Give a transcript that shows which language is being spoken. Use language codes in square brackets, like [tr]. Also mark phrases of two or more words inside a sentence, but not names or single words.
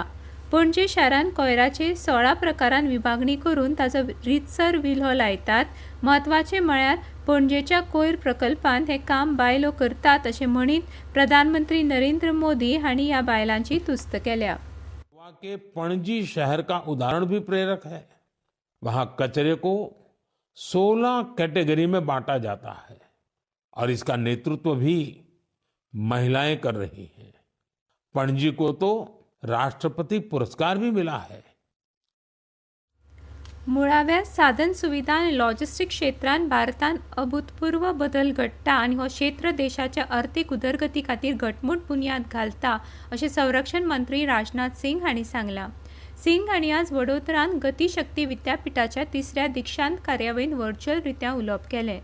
[kok] पणजे शारान कोयराचे 16 प्रकारान विभागणी करून ताचो रितसर विल्हो लायतात। म्हत्वाचें म्हळ्यार पणजेच्या कोयर प्रकल्पांत हे काम बायलो करतात अशें म्हणीत प्रधानमंत्री नरेंद्र मोदी हांणी ह्या बायलांची तुस्त केल्या। [hi] के पणजी शहर का उदाहरण भी प्रेरक है। वहां कचरे को 16 कैटेगरी में बांटा जाता है और इसका नेतृत्व भी महिलाएं कर रही हैं। पणजी को तो राष्ट्रपति पुरस्कार भी मिला है। [kok] मुळाव्या साधन सुविधा आनी लॉजिस्टिक क्षेत्रांत भारतान अभूतपूर्व बदल घडटा आनी हो क्षेत्र देशाच्या अर्थीक उदरगती खातीर घटमूट बुन्याद घालता अशें संरक्षण मंत्री राजनाथ सिंग हांणी सांगलां। सिंग हांणी आज वडोदरांत गती शक्ती विद्यापिठाच्या 3ऱ्या दीक्षांत कार्यावळीन व्हर्च्युअल रित्या उलोवप केलें।